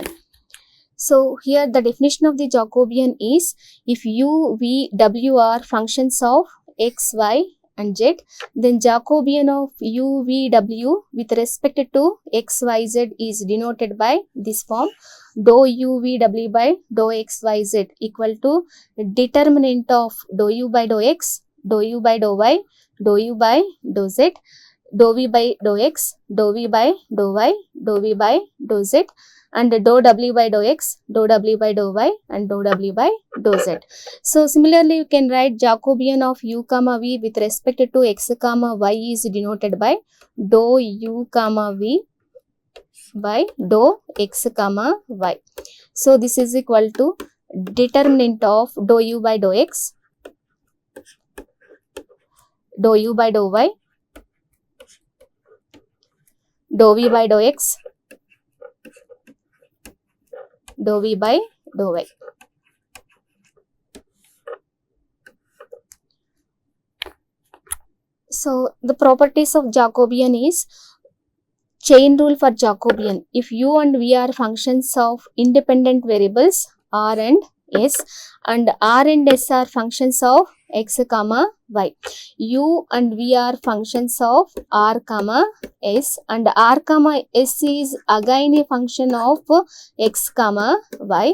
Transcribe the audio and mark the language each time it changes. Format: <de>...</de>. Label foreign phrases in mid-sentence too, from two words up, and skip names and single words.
<en>So here the definition of the Jacobian is if u, v, w are functions of x, y and z, then Jacobian of u, v, w with respect to x, y, z is denoted by this form: dou u, v, w by dou x, y, z equal to determinant of dou u by dou x, dou u by dou y, dou u by dou z, dou v by dou x, dou v by dou y, dou v by dou z, and dou w by dou x, dou w by dou y, and dou w by dou z. So similarly you can write Jacobian of u comma v with respect to x comma y is denoted by dou u comma v by dou x comma y. So this is equal to determinant of dou u by dou x, dou u by dou y, dou v by dou x, dou v by dou y. So the properties of Jacobian is chain rule for Jacobian. If u and v are functions of independent variables r and s, and r and s are functions of x comma y, u and v are functions of r comma s, and r comma s is again a function of x comma y.</en>